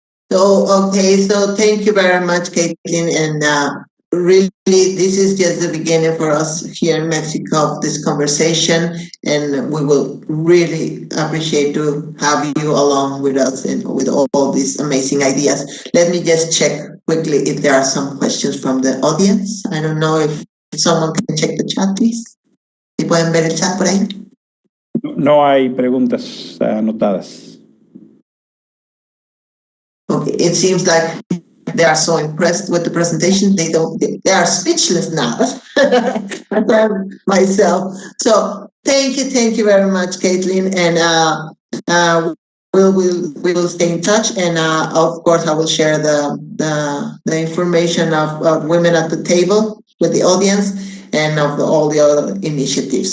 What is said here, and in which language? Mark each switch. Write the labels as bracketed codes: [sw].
[en] So thank you very much, Caitlin. And really, this is just the beginning for us here in Mexico of this conversation. And we will really appreciate to have you along with us and with all these amazing ideas. Let me just check quickly if there are some questions from the audience. I don't know if someone can check the chat, please. [es] ¿Sí pueden ver el chat por ahí? No hay preguntas anotadas. [en] Okay, it seems like they are so impressed with the presentation, they are speechless now. As I'm myself. So thank you very much, Caitlin, and we will stay in touch, and of course I will share the information of Women at the Table with the audience and of all the other initiatives.